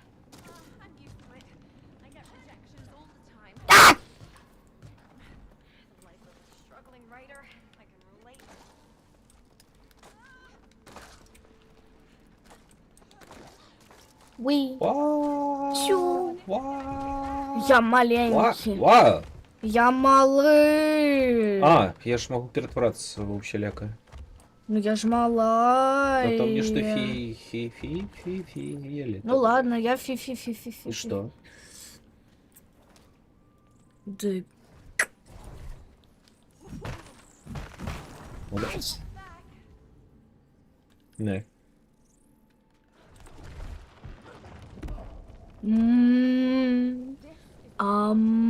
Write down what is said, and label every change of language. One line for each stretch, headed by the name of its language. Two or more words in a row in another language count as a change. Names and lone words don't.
Russian: Уи. Чу. Я маленький. Я малый. А, я ж могу перетвораться в общеляка. Ну я ж малая. А там мне что фи-фи-фи-фи-фи. Ну ладно, я фи-фи-фи-фи-фи. И что? Да. Молодец. Не. М, ам.